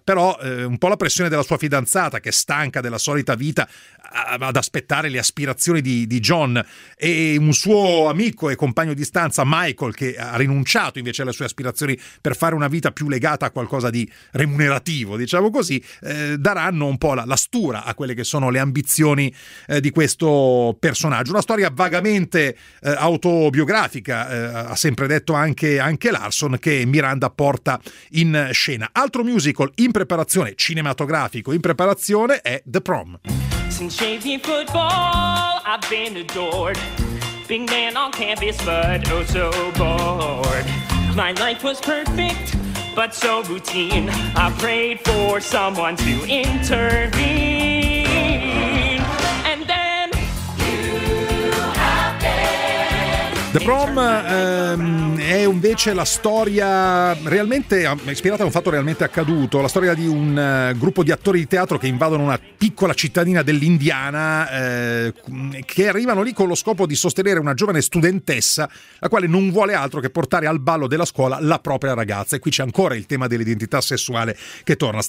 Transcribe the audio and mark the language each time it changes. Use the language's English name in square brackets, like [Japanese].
[Italian] Però un po' la pressione della sua fidanzata, che è stanca della solita vita ad aspettare le aspirazioni di John, e un suo amico e compagno di stanza Michael, che ha rinunciato invece alle sue aspirazioni per fare una vita più legata a qualcosa di remunerativo, diciamo così, daranno un po' la stura a quelle che sono le ambizioni di questo personaggio. Una storia vagamente autobiografica, ha sempre detto anche Larson, che Miranda porta in scena. Altro musical in preparazione, cinematografico in preparazione, è The Prom. [English] Since champion football, I've been adored. Big man on campus, but oh so bored. My life was perfect, but so routine. I prayed for someone to intervene. And then you happened. [Italian] The Prom è invece la storia realmente ispirata a un fatto realmente accaduto, la storia di un gruppo di attori di teatro che invadono una piccola cittadina dell'Indiana, che arrivano lì con lo scopo di sostenere una giovane studentessa, la quale non vuole altro che portare al ballo della scuola la propria ragazza. E qui c'è ancora il tema dell'identità sessuale che torna.